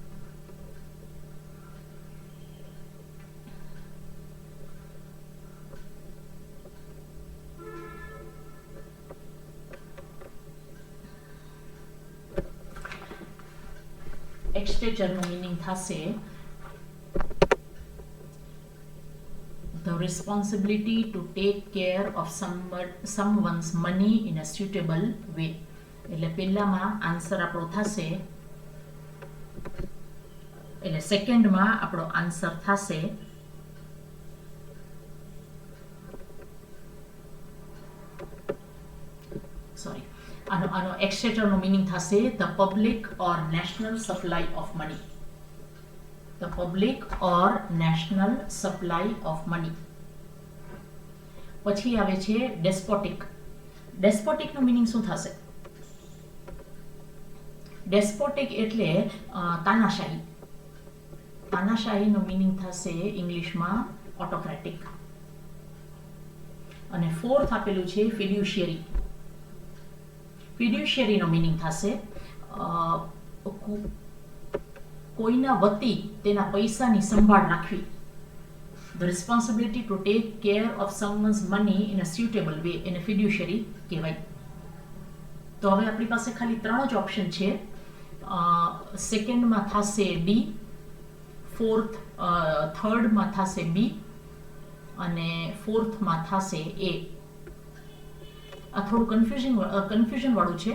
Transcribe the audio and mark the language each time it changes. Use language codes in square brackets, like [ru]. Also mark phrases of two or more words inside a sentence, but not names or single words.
[gu] એક્સચેચરનું મીનિંગ થશે [en] the responsibility to take care of someone's money in a suitable way. [gu] એટલે પહેલામાં આન્સર આપણો થશે, એટલે સેકન્ડમાં આપણો આન્સર થશે સોરી આનો એક્સચેચરનો મીનિંગ થશે [en] the public or national supply of money. The public or national supply of money. [gu] પછી આવે છે ડેસ્પોટિક. ડેસ્પોટિકનો મીનિંગ શું થશે? ડેસ્પોટિક એટલે તાનાશાહી. તાનાશાહીનો મીનિંગ થશે ઇંગ્લિશમાં ઓટોક્રેટિક. અને ફોર્થ આપેલું છે ફિડ્યુશિયરી. ફિડ્યુશિયરીનો મીનિંગ થશે કોઈના વતી તેના પૈસાની સંભાળ રાખવી. [en] The responsibility to take care of someone's money in a suitable way [gu] એને fiduciary કહેવાય. તો હવે આપણી પાસે ખાલી 3 જ ઓપ્શન છે. સેકન્ડમાં થશે ડી, થર્ડમાં થશે બી અને ફોર્થમાં થશે એ. આ થોડું કન્ફ્યુઝન વાળું છે.